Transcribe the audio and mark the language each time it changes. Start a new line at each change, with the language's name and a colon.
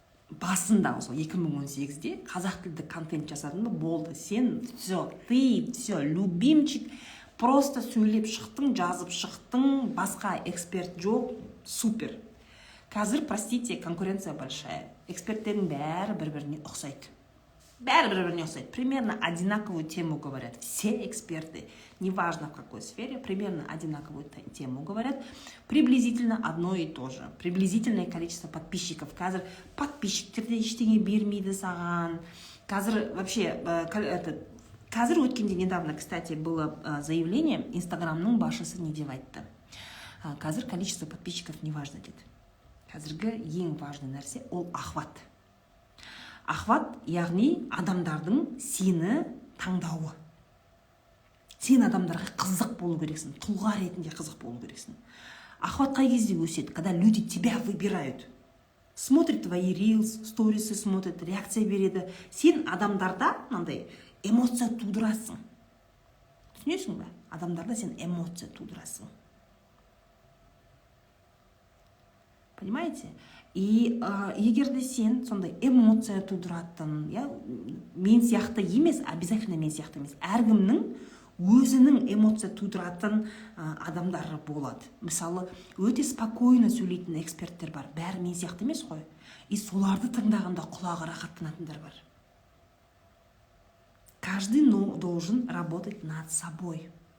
Kazakh: Басында, осы 2018-де қазақ тілді контент жасадың ба, болды. Сен все,
Russian: ты все, любимчик,
Kazakh: просто сөйлеп шықтың, жазып шықтың, басқа эксперт жоқ, супер. Қазір,
Russian: простите, конкуренция большая.
Kazakh: Эксперттердің бәрі бір-біріне ұқсайды.
Russian: Примерно одинаковую тему говорят. Все эксперты, неважно в какой сфере, примерно одинаковую тему говорят. Приблизительно одно и то же. Приблизительное количество подписчиков.
Kazakh: Қазір подписчиктерде ештеңе бермейді саған. Қазір вообще, қазір өткенде недавно, кстати,
Russian: было заявление,
Kazakh: Инстаграмның басшысы не деп айтты. Қазір
Russian: количество подписчиков не важно
Kazakh: деді. Қазіргі ең важный нәрсе ол охват. Охват, яғни адамдардың сені таңдауы. Сен адамдарға қызық болу керексің, тұлға ретінде қызық болу керексің. Охват қай кезде өседі?
Russian: Когда люди тебя выбирают. Смотрит твои рилс, сторисы смотрит, реакция береді.
Kazakh: Сен адамдарда мынандай эмоция тудырасың. Түсінесің бе? Адамдарда сен эмоция тудырасың.
Russian: Понимаете?
Kazakh: И егерде сен сондай эмоция тудыратын, мен сияқты емес, обязательно мен сияқты емес, әркімнің өзінің эмоция тудыратын адамдары болады. Мысалы, өте спокойно сөйлейтін эксперттер бар, бәрі мен сияқты емес қой. И соларды тыңдағанда құлағы рахаттанатындар бар.
Russian: Каждый должен работать над собой.